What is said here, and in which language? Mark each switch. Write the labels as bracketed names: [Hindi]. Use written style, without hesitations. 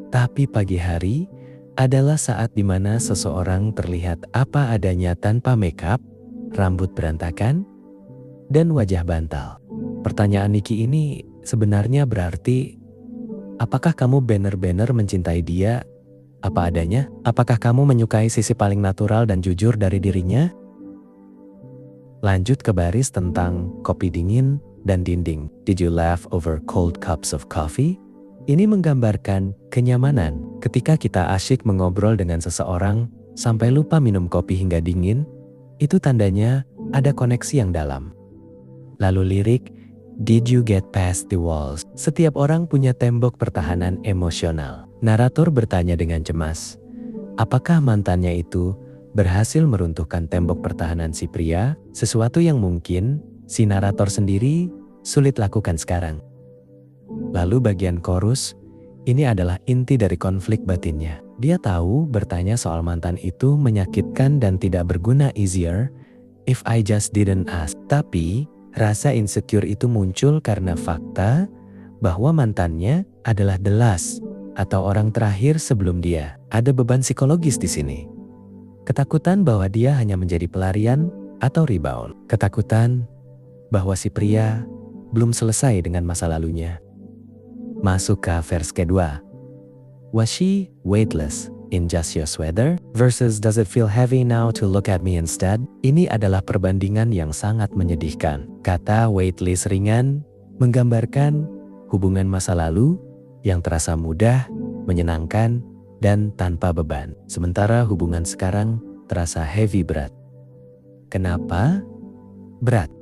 [Indonesian] Tapi pagi hari adalah saat di mana seseorang terlihat apa adanya tanpa makeup, rambut berantakan, dan wajah bantal. Pertanyaan Nicki ini sebenarnya berarti, apakah kamu benar-benar mencintai dia apa adanya? Apakah kamu menyukai sisi paling natural dan jujur dari dirinya? Lanjut ke baris tentang kopi dingin dan dinding. [English] Did you laugh over cold cups of coffee? [Indonesian] Ini menggambarkan kenyamanan ketika kita asyik mengobrol dengan seseorang sampai lupa minum kopi hingga dingin. Itu tandanya ada koneksi yang dalam. Lalu lirik, [English] Did you get past the walls? [Indonesian] Setiap orang punya tembok pertahanan emosional. Narator bertanya dengan cemas, apakah mantannya itu berhasil meruntuhkan tembok pertahanan si pria? Sesuatu yang mungkin si narator sendiri sulit lakukan sekarang. Lalu bagian chorus, ini adalah inti dari konflik batinnya. Dia tahu bertanya soal mantan itu menyakitkan dan tidak berguna [English] easier if I just didn't ask. [Indonesian] Tapi rasa insecure itu muncul karena fakta bahwa mantannya adalah [English] the last [Indonesian] atau orang terakhir sebelum dia. Ada beban psikologis di sini. Ketakutan bahwa dia hanya menjadi pelarian atau rebound. Ketakutan bahwa si pria belum selesai dengan masa lalunya. Masuk ke verse kedua. [English] Was she weightless in just your sweater? Versus does it feel heavy now to look at me instead? [Indonesian] Ini adalah perbandingan yang sangat menyedihkan. Kata weightless ringan menggambarkan hubungan masa lalu yang terasa mudah, menyenangkan, dan tanpa beban. Sementara hubungan sekarang terasa heavy berat. Kenapa berat?